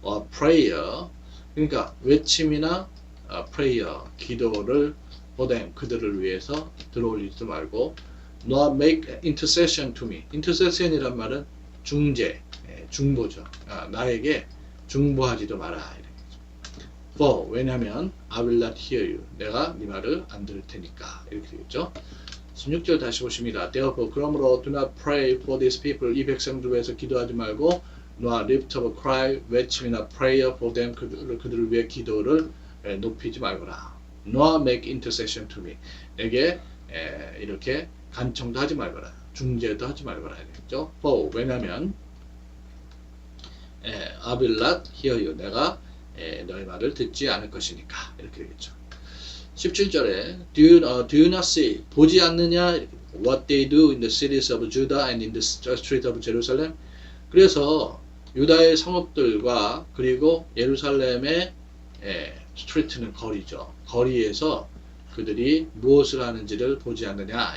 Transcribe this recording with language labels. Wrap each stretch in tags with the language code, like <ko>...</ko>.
<ko>prayer, 그러니까 외침이나 prayer, 기도를</ko> <en>for them,</en> <ko>그들을 위해서 들어올리지도 말고 너와</ko> <en>make intercession to me.</en> <ko>intercession이란 말은 중재, 중보죠. 나에게 중보하지도 마라.</ko> <en>For,</en> <ko>왜냐면</ko> <en>I will not hear you.</en> <ko>내가 네 말을 안 들을 테니까. 이렇게 되겠죠. 16절 다시 보십니다.</ko> <en>Therefore,</en> <ko>그러므로</ko> <en>do not pray for these people.</en> <ko>이 백성들 위해서 기도하지 말고 너와</ko> <en>lift up a cry,</en> <ko>외침이나</ko> <en>prayer for them.</en> <ko>그들을 위해 기도를 높이지 말거라. 너와</ko> <en>make intercession to me.</en> <ko>내게 이렇게 간청도 하지 말거라. 중재도 하지 말거라. 되겠죠.</ko> <en>For,</en> <ko>왜냐면</ko> <en>I will not hear you.</en> <ko>내가 너의 말을 듣지 않을 것이니까. 이렇게 되겠죠. 17절에</ko> <en>do you not see?</en> <ko>보지 않느냐?</ko> <en>What they do in the cities of Judah and in the street of Jerusalem.</en> <ko>그래서 유다의 성읍들과 그리고 예루살렘의 스트리트는 거리죠. 거리에서 그들이 무엇을 하는지를 보지 않느냐?</ko>